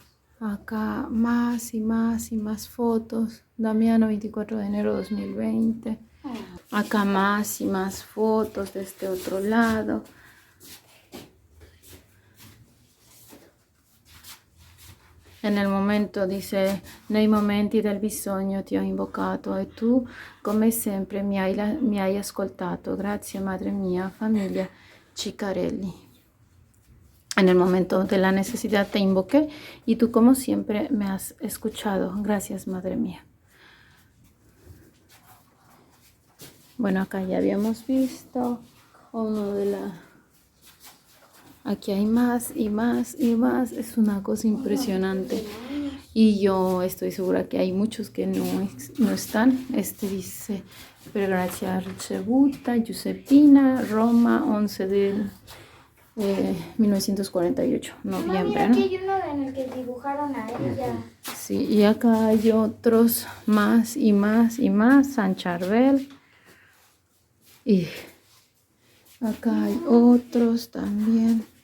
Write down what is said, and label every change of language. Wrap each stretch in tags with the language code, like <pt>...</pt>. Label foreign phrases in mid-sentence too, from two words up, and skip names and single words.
<es>Acá más y más fotos. Damiano, 24 de enero de 2020. Acá más y más fotos de este otro lado. En el momento dice,</es> <it>nei momenti del bisogno ti ho invocato e tu, come sempre, mi hai ascoltato. Grazie, madre mia,</it> <es>familia Ciccarelli. En el momento de la necesidad te invoqué y tú, como siempre, me has escuchado. Gracias, madre mía. Bueno, acá ya habíamos visto uno de la... Aquí hay más y más y más. Es una cosa impresionante. Y yo estoy segura que hay muchos que no están. Este dice,</es> <it>per grazia ricevuta, Giuseppina, Roma, 11 de 1948, noviembre.</it> <es>Mira, aquí hay uno en el que dibujaron a ella. Sí, y acá hay otros más y más y más. San Charbel. Y acá hay otros también.</es>